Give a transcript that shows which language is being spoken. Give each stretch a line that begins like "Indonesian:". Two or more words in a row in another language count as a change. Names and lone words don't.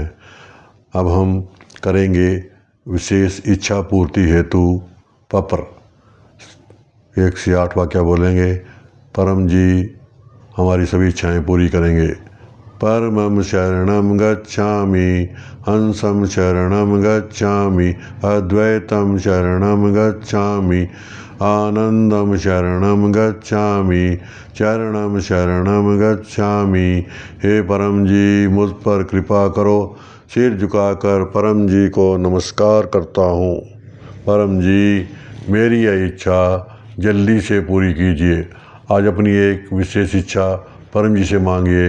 Hindi: अब हम करेंगे विशेष इच्छा पूर्ति हेतु पपर। 1 से 8 वाक्य बोलेंगे। परम जी हमारी सभी इच्छाएं पूरी करेंगे।
Sanskrit: परमं शरणं गच्छामि, हंसं शरणं गच्छामि, अद्वैतं शरणं गच्छामि, आनंदं शरणं गच्छामि, चरणं शरणं गच्छामि।
Hindi: हे परम जी मुझ पर कृपा करो। सिर झुकाकर परम जी को नमस्कार करता हूँ। परम जी मेरी यह इच्छा जल्दी से पूरी कीजिए। आज अपनी एक विशेष इच्छा परम जी से मांगिए।